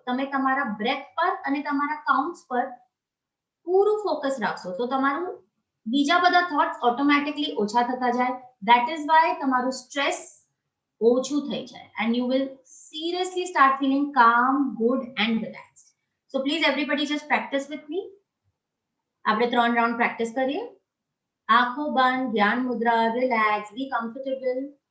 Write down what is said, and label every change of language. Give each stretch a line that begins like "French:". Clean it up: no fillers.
Gujarati: તમે તમારા બ્રેથ પર અને તમારા કાઉન્ટ્સ પર પૂરું ફોકસ રાખશો તો તમારું બીજા બધા થોટ્સ ઓટોમેટિકલી ઓછા થતા જાય.
English: that is why
Gujarati: તમારું સ્ટ્રેસ ઓછું થઈ જાય
English: And you will seriously start feeling calm, good and relaxed. So please everybody just practice with me.
Gujarati: આપણે 3 રાઉન્ડ પ્રેક્ટિસ કરીએ. આંખો બંધ, ધ્યાન મુદ્રા, રિલેક્સ, બી કમ્ફર્ટેબલ.